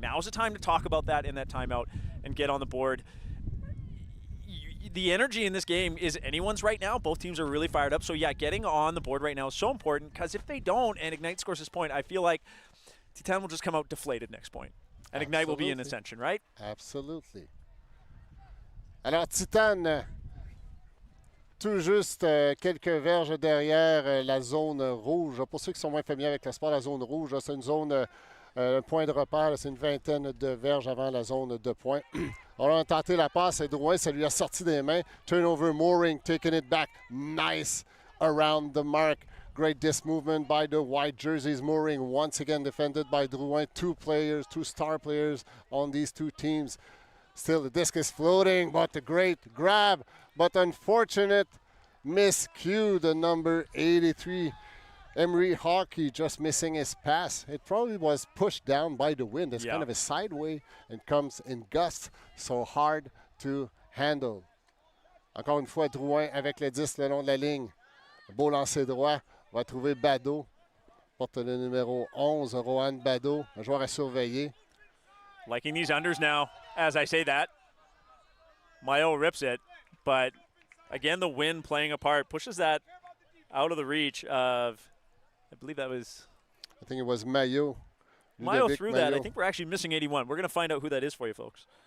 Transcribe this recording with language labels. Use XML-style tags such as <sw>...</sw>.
<en>Now's the time to talk about that in that timeout and get on the board. The energy in this game is anyone's right now. Both teams are really fired up. So, yeah, getting on the board right now is so important because if they don't and Ignite scores this point, I feel like Titane will just come out deflated next point. And Ignite will be in ascension, right? Absolutely.</en> <fr>Alors, Titane, tout juste quelques verges derrière la zone rouge. Pour ceux qui sont moins familiers avec le sport, la zone rouge, c'est une zone, un point de repère, c'est une vingtaine de verges avant la zone de points. On a tenté la passe, et Drouin, ça lui a sorti des mains.</fr> <en>Turnover, Mooring, taking it back. Nice around the mark. Great disc movement by the white jerseys. Mooring once again defended by Drouin. Two players, two star players on these two teams. Still, the disc is floating, but a great grab. But unfortunate miscue, the number 83. Emery Hockey just missing his pass. It probably was pushed down by the wind. It's kind of a sideway and comes in gusts, so hard to handle.</en> <fr>Encore une fois, Drouin avec le 10 le long de la ligne. Beau lancer droit. Va trouver Badeau. Porte le numéro 11, Rohan Badeau, un joueur à surveiller.</fr> <en>Liking these unders now, as I say that. Mayo rips it, but again, the wind playing a part pushes that out of the reach of, I believe that was... I think it was Mayo. Mayo threw that. I think we're actually missing 81. We're going to find out who that is for you, folks.</en>